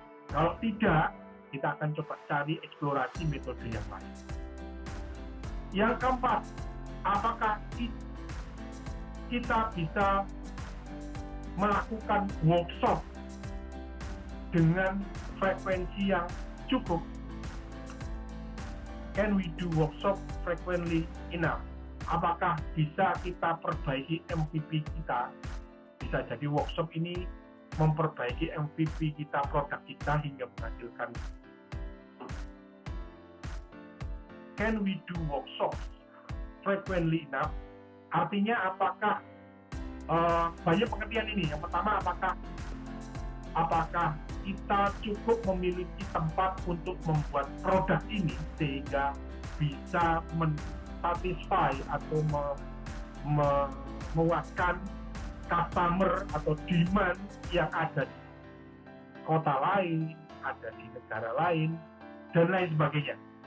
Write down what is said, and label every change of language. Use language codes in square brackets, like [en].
[id] Kalau tidak, kita akan coba cari eksplorasi metode yang lain. Yang keempat, apakah kita bisa melakukan workshop dengan frekuensi yang cukup? [en] Can we do workshop frequently enough? [id] Apakah bisa kita perbaiki MVP kita? Bisa jadi workshop ini memperbaiki MVP kita, produk kita hingga menghasilkan. [en] Can we do workshops frequently enough? [id] Artinya apakah banyak pengertian ini. Yang pertama, apakah kita cukup memiliki tempat untuk membuat produk ini sehingga bisa mensatisfy atau memuaskan customer atau demand yang ada di kota lain, ada di negara lain, dan lain sebagainya.